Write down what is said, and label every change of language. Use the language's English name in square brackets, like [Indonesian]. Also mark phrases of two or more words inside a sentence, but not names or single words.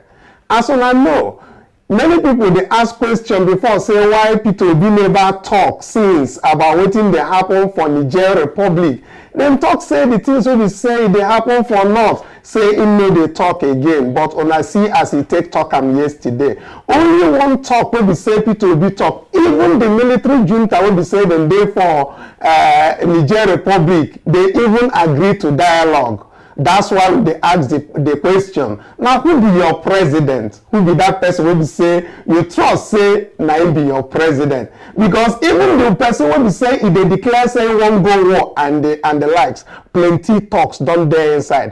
[Nigerian Pidgin] As on I know, many people they ask question before say why Peter Obi never talk since about wetin dey happen for Niger Republic. Dem talk say the things wey be say dey happen for north, say im no dey talk again, but una see as he take talk am yesterday. Only one talk wey be say Peter Obi talk. Even the military junta wey be say dem dey for Niger Republic, they even agree to dialogue. That's why they ask the question. Now, who be your president? Who be that person who be say, you trust say, na him be your president? Because even the person who be say, if they declare say won't go war and the likes, plenty talks done there inside.